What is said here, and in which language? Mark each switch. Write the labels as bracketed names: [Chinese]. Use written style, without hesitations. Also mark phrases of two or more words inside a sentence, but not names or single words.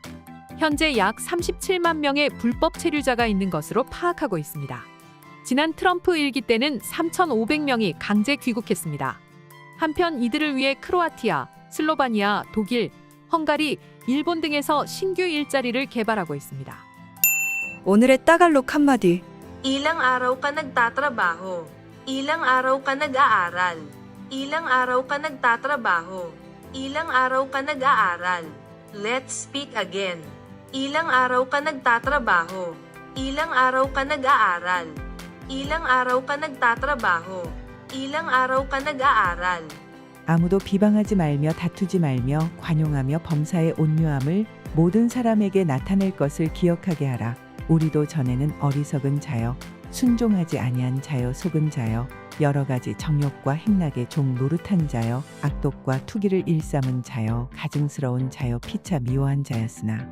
[Korean] 현재 약 37만 명의 불법 체류자가 있는 것으로 파악하고 있습니다. 지난 트럼프 일기 때는 3,500명이 강제 귀국했습니다. 한편 이들을 위해 크로아티아, 슬로바니아, 독일, 헝가리, 일본 등에서 신규 일자리를 개발하고 있습니다. 오늘의 따갈록 한마디. [Filipino] Ilang araw ka nagtatrabaho. Ilang araw ka nag-aaral. Ilang araw ka nagtatrabaho. Ilang araw ka nag-aaral. [English] Let's speak again. [Filipino] Ilang araw ka nagtatrabaho. Ilang araw ka nag-aaral. Ilang araw ka nagtatrabaho. Ilang araw ka nag-aaral. [Korean] 아무도 비방하지 말며 다투지 말며 관용하며 범사의 온유함을 모든 사람에게 나타낼 것을 기억하게 하라. 우리도 전에는 어리석은 자여 순종하지 아니한 자여 속은 자여 여러 가지 정욕과 행락의 종 노릇한 자여 악독과 투기를 일삼은 자여 가증스러운 자여 피차 미워한 자였으나.